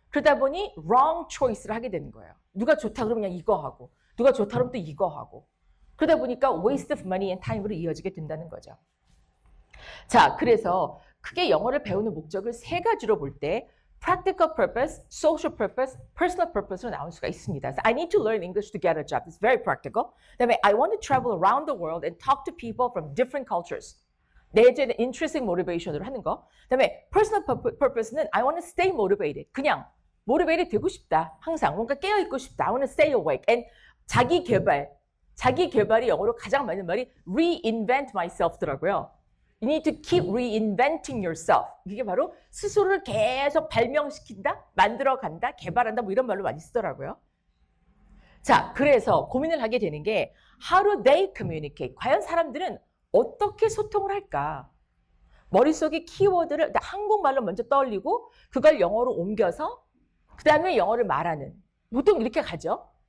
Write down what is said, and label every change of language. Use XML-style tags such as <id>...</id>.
<ko>그러다 보니</ko> <en>wrong choice</en> <ko>를 하게 되는 거예요. 누가 좋다 그러면 그냥 이거 하고 누가 좋다 그러면 또 이거 하고 그러다 보니까</ko> <en>waste of money and time</en> <ko>으로 이어지게 된다는 거죠. 자, 그래서 크게 영어를 배우는 목적을 세 가지로 볼 때</ko> <en>practical purpose, social purpose, personal purpose</en> <ko>로 나올 수가 있습니다.</ko> <en>So I need to learn English to get a job. It's very practical.</en> <ko>그다음에</ko> <en>I want to travel around the world and talk to people from different cultures.</en> <ko>내재는</ko> <en>intrinsic motivation</en> <ko>으로 하는 거. 그다음에</ko> <en>personal purpose는 I want to stay motivated.</en> <ko>그냥 motivated 되고 싶다. 항상 뭔가 깨어있고 싶다.</ko> <en>I want to stay awake. And</en> <ko>자기 개발이 영어로 가장 맞는 말이</ko> <en>reinvent myself</en> <ko>더라고요.</ko> <en>You need to keep reinventing yourself.</en> <ko>이게 바로 스스로를 계속 발명시킨다, 만들어간다, 개발한다 뭐 이런 말로 많이 쓰더라고요. 자, 그래서 고민을 하게 되는 게</ko> <en>How do they communicate?</en> <ko>과연 사람들은 어떻게 소통을 할까? 머릿속에 키워드를 한국말로 먼저 떠올리고 그걸 영어로 옮겨서 그 다음에 영어를 말하는. 보통 이렇게 가죠.</ko>